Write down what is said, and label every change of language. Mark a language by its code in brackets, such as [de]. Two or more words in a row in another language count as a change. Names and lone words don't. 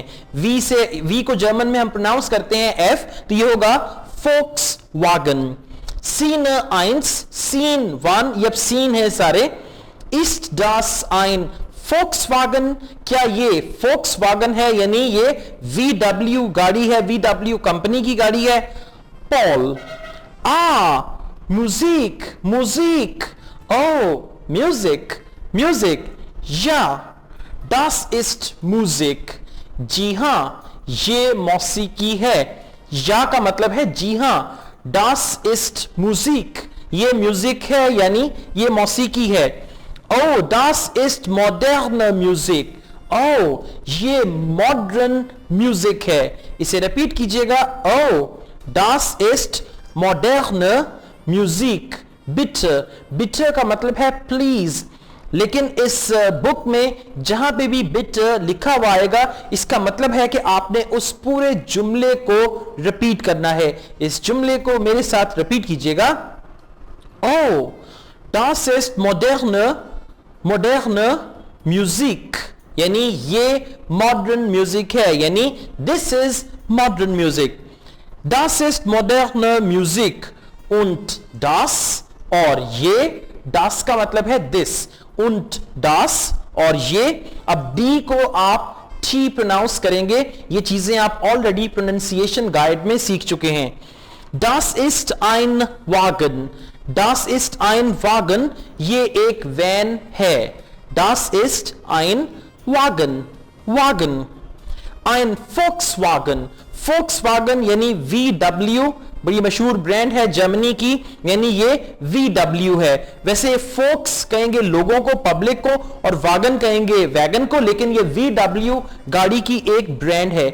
[ur] V کو جرمن میں ہم پروناؤنس کرتے ہیں F، تو یہ ہوگا فوکس واگن. Szene 1, Scene 1, یہ اب سین ہے سارے. [de] Ist das ein Volkswagen? [ur] کیا یہ فوکس واگن ہے؟ یعنی یہ VW گاڑی ہے، VW کمپنی کی گاڑی ہے. [de] पॉल Musik, Musik. Oh, Music, Music. Ja, das ist Musik. [ur] جی ہاں، یہ موسیقی ہے. یا کا مطلب ہے جی ہاں. [de] Das ist Musik, [ur] یہ میوزک ہے یعنی یہ موسیقی ہے. [de] Oh, das ist moderne Musik. [ur] Oh, ये [en] modern music [ur] ہے. اسے ریپیٹ کیجیے گا. [de] Oh, das ist moderne Musik। bitte, bitte [ur] کا مطلب ہے پلیز، لیکن اس بک میں جہاں پے بھی bitte لکھا ہوا آئے گا اس کا مطلب ہے کہ آپ نے اس پورے جملے کو ریپیٹ کرنا ہے. اس جملے کو میرے ساتھ ریپیٹ کیجیے گا. [de] Oh, das ist moderne Musik, [ur] یعنی یہ [en] modern music [ur] ہے، یعنی [en] this is modern music. [de] Das ist moderne Musik und das, [ur] اور یہ، das کا مطلب ہے this, [de] und das [ur] اور یہ. اب D کو آپ T پروناؤنس کریں گے. یہ چیزیں آپ آل ریڈی [en] pronunciation guide [ur] میں سیکھ چکے ہیں. [de] Das ist ein Wagen, das ist ein Wagen, [ur] یہ ایک وین ہے. [de] Das ist ein Wagen, Wagen। Ein Volkswagen, [ur] فوکس واگن یعنی VW، بڑی مشہور برانڈ ہے جرمنی کی، یعنی یہ VW ہے. ویسے فوکس کہیں گے لوگوں کو، پبلک کو، اور واگن کہیں گے ویگن کو، لیکن یہ VW گاڑی کی ایک برانڈ ہے.